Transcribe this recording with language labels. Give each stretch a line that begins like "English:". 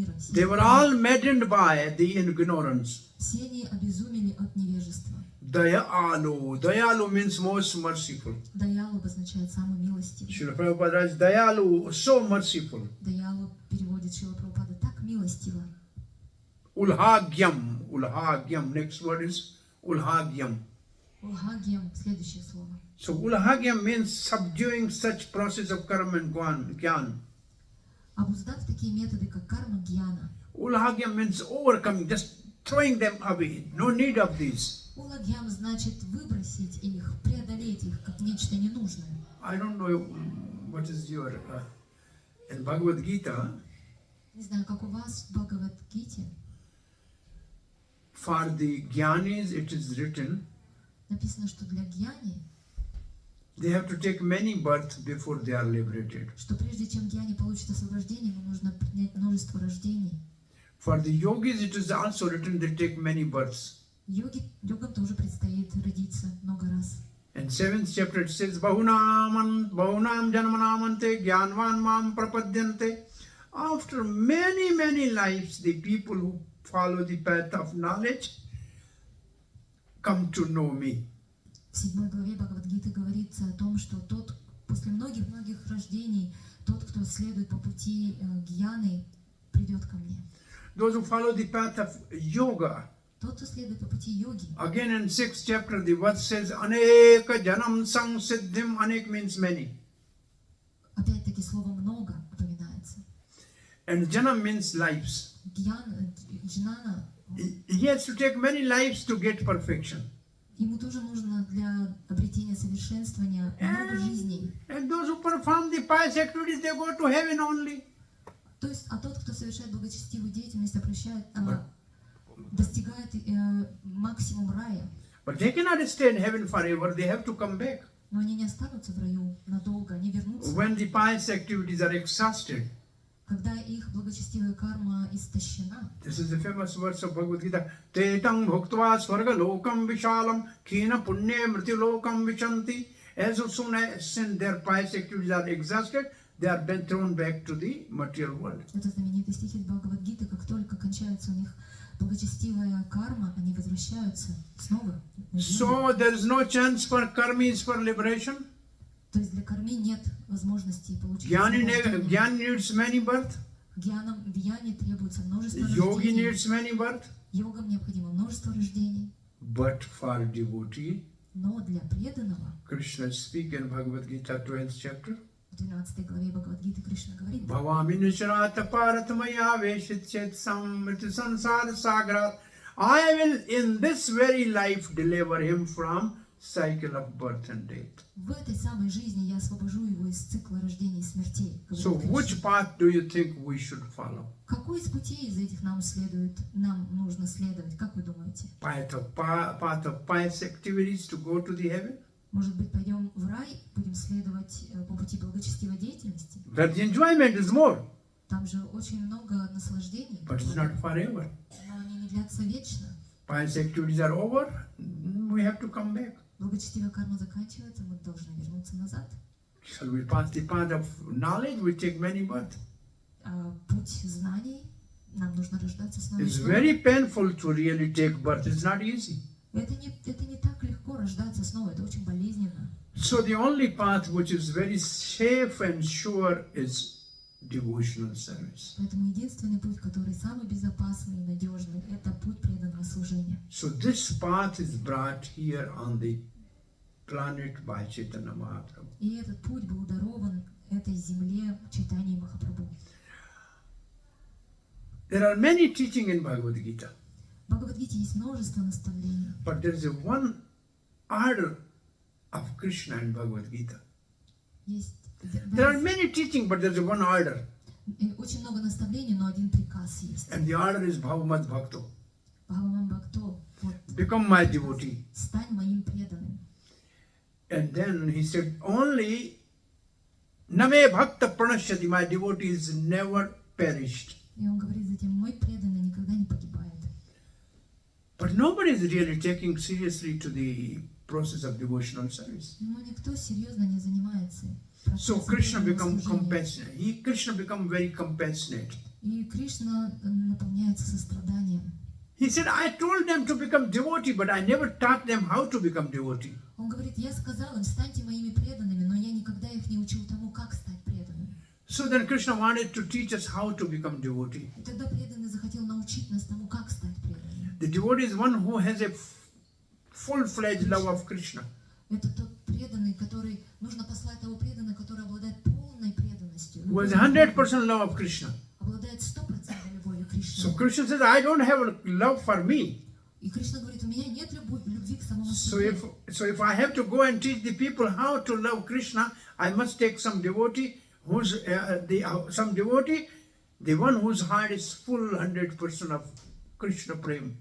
English: they were all maddened by the ignorance.
Russian: Все они обезумели от невежества.
English: Dayalu. Dayalu means most merciful.
Russian: Даялу обозначает самый милостивый.
English: Srila Prabhupada writes, Dayalu, so merciful.
Russian: Даялу переводит Шрила Прабхупада так милостиво.
English: Ulhagyam. Next word is Ulhagyam.
Russian: Улхагьям, следующее слово.
English: So Ulhagyam means subduing such process of karma and gyan.
Russian: Обуздав такие методы, как карма гьяна.
English: Ulhagyam means overcoming, just throwing them away. No need of these.
Russian: Улагьям значит выбросить их, преодолеть их, как нечто ненужное.
English: I don't know what is your in Bhagavad Gita.
Russian: Не знаю, как у вас в Бхагавад-гите
English: For the Gyanis, it is written
Russian: написано, что для гьяни,
English: they have to take many births before they are liberated.
Russian: что прежде чем гьяни получит освобождение, ему нужно принять множество рождений.
English: For the yogis, it is also written they take many births.
Russian: Йогам тоже предстоит родиться много раз.
English: In 7th chapter it says,
Sanskrit: Bahunam janmanamante gyanvan mam prapadyante.
English: After many lives, the people who follow the path of knowledge come to know me.
Russian: В 7 главе Бхагавад-гиты говорится о том, что тот, после многих рождений, тот, кто следует по пути гьяны, придет ко мне.
English: Those who follow the path of yoga,
Russian: Тот, кто следует по пути йоги.
English: again in 6th chapter the verse says,
Sanskrit: Aneka janam samsiddhim.
English: Anek means many.
Russian: Опять-таки слово много упоминается.
English: And janam means lives.
Russian: Джнана,
English: He has to take many lives to get perfection.
Russian: ему тоже нужно для обретения совершенствования много жизней.
English: And those who perform the pious activities, they go to heaven only.
Russian: То есть, а тот, кто совершает благочестивую деятельность, достигает максимум рая.
English: But they cannot stay in heaven forever. They have to come back.
Russian: Но они не останутся в раю надолго, они вернутся.
English: When the pious activities are exhausted.
Russian: Когда их благочестивая карма истощена.
English: This is the famous verse of Bhagavad Gita.
Sanskrit: Tetang bhuktva swarga lokam vishalam kina punye mriti lokam vichanti.
English: As soon as their pious activities are exhausted, they are then thrown back to the material world.
Russian: Это знаменитый стих из Бхагавад-гиты. Как только кончается у них благочестивая карма, они возвращаются снова.
English: So there is no chance for karmis for liberation.
Russian: То есть для карми нет возможности получить
English: Jnani
Russian: освобождение.
English: needs many birth.
Russian: Гьянам, в гьяне требуется множество
English: Yogi
Russian: рождений.
English: needs many birth.
Russian: Йогам необходимо множество рождений.
English: But for devotee,
Russian: Но для преданного,
English: Krishna speaks in Bhagavad Gita 12th chapter.
Russian: в 12 главе Бхагавад-гиты Кришна говорит:
Sanskrit: Bhavaminusharata paratmaya veshichet samriti sansara sagrat.
English: I will in this very life deliver him from cycle of birth and death.
Russian: в этой самой жизни я освобожу его из цикла рождений и смертей. говорит
English: So
Russian: Кришна.
English: which path do you think we should follow?
Russian: Какой из путей из этих нам нужно следовать? Как вы думаете?
English: Path of pious activities to go to the heaven?
Russian: Может быть, пойдем в рай, будем следовать по пути благочестивой деятельности?
English: But the enjoyment is more,
Russian: Там же очень много наслаждений,
English: but it's not forever.
Russian: но они не длятся вечно.
English: Pious activities are over, we have to come back.
Russian: Благочестивая карма заканчивается, мы должны вернуться назад.
English: Shall we pass the path of knowledge? We take many births.
Russian: Путь знаний, нам нужно рождаться снова и
English: It's
Russian: снова.
English: very painful to really take birth. It's not easy.
Russian: Это не так легко рождаться снова, это очень болезненно.
English: So the only path which is very safe and sure is devotional service.
Russian: Поэтому единственный путь, который самый безопасный и надежный, это путь преданного служения.
English: So this path is brought here on the planet by Chaitanya Mahaprabhu.
Russian: И этот путь был дарован этой земле Чайтаньи Махапрабху.
English: There are many teaching in Bhagavad Gita,
Russian: В Бхагавад-гите есть множество наставлений.
English: but there is a one order of Krishna in Bhagavad Gita.
Russian: Есть
English: There are many teaching, but there is one order,
Russian: очень много наставлений, но один приказ есть.
English: and the order is
Sanskrit: Bhavamat Bhakto. Бхагаван Бхакто,
Russian: вот,
English: Become my devotee.
Russian: стань моим преданным.
English: And then he said, only
Sanskrit: Name Bhakta Pranashyati,
English: my devotees never perished.
Russian: И он говорит затем: мой преданный никогда не погибает.
English: But nobody is really taking seriously to the process of devotional service.
Russian: Но никто серьезно не занимается
English: So
Russian: процессом
English: Krishna
Russian: преданного
English: become
Russian: служения.
English: compassionate. Krishna become very compassionate.
Russian: И Кришна наполняется состраданием.
English: He said, I told them to become devotee, but I never taught them how to become devotee.
Russian: Он говорит: я сказал им, станьте моими преданными, но я никогда их не учил тому, как стать преданным.
English: So then Krishna wanted to teach us how to become devotee.
Russian: И тогда преданный захотел научить нас тому, как стать преданным.
English: The devotee is one who has a full-fledged love of Krishna.
Russian: Это тот преданный, который нужно послать того преданного, который обладает полной преданностью,
English: Who has 100% love of Krishna.
Russian: обладает 100% любовью к Кришне.
English: So Krishna says, I don't have love for me.
Russian: И Кришна говорит: у меня нет любви к самому
English: So
Russian: себе.
English: if I have to go and teach the people how to love Krishna, I must take some devotee the one whose heart is full 100% of Krishna prem.